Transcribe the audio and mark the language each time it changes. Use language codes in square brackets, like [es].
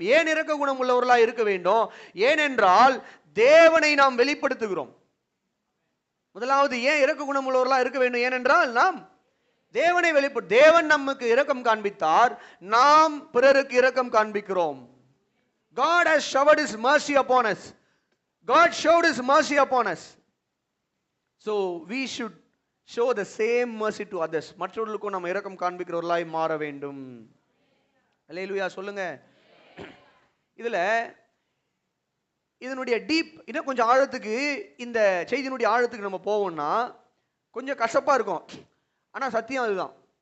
[ta] ஏன் இரக்க குணம் உள்ளவர்களாய் இருக்க வேண்டும்? ஏனென்றால் தேவனை நாம் வெளிப்படுத்துகிறோம். முதலாவது ஏன் இரக்க குணம் உள்ளவர்களாய் இருக்க வேண்டும்? ஏனென்றால் நாம் தேவனை தேவன் நமக்கு இரக்கம் காண்பித்தார், நாம் பிறருக்கு இரக்கம் காண்பிக்கிறோம். [en] God has showered his mercy upon us. God showed his mercy upon us. So we should show the same mercy to others. [ta] மற்றவர்களுக்கும் நாம் இரக்கம் காண்பிக்கிறவர்களாய் மாற வேண்டும். அல்லேலூயா சொல்லுங்க. இதுல இதனுடைய டீப் இன்னும் கொஞ்சம் ஆழத்துக்கு, இந்த செய்தியினுடைய ஆழத்துக்கு நம்ம போவோம்னா கொஞ்சம் கசப்பா இருக்கும். ஆனா சத்தியம் அதுதான்.